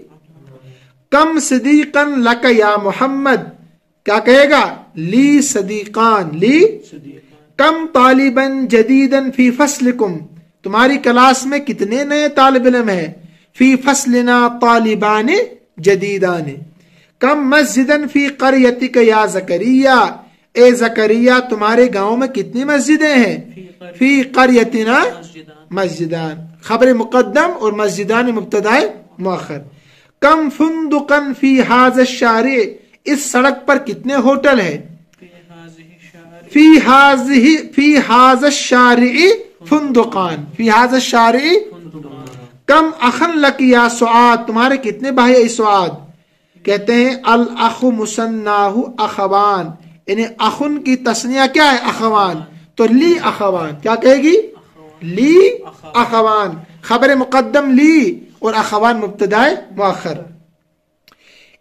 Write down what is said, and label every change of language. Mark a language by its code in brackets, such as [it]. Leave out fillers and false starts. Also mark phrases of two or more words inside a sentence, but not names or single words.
[ar] کم صدیقن لک یا محمد، [ur] کیا کہے گا؟ [ar] لی صدیقان، لی. کم طالبن جدیدن فی فصلکم، [ur] تمہاری کلاس میں کتنے نئے طالب علم ہیں؟ [ar] فی فصلنا طالبان جدیدان. کم مسجدن فی قریتک یا زکریا، [ur] اے زکریا تمہارے گاؤں میں کتنی مسجدیں ہیں؟ [ar] فی قریتنا مسجدان، خبر مقدم اور مسجدان مبتدا مؤخر. کم فندقن فی ھذا الشارع، [ur] اس سڑک پر کتنے ہوٹل ہیں؟ [ar] فی ھذا الشارع فندقان، فی ھذا الشارع. کم اخن لک یا سعاد، [ur] تمہارے کتنے بھائی اے سعاد؟ کہتے ہیں [ar] الاخ مثناہ اخوان، [ur] یعنی اخن کی تثنیہ کیا ہے؟ اخوان. تو [ar] لی اخوان، [ur] کیا کہے گی؟ [ar] لی اخوان، خبر مقدم لی اور اخوان مبتدا مؤخر.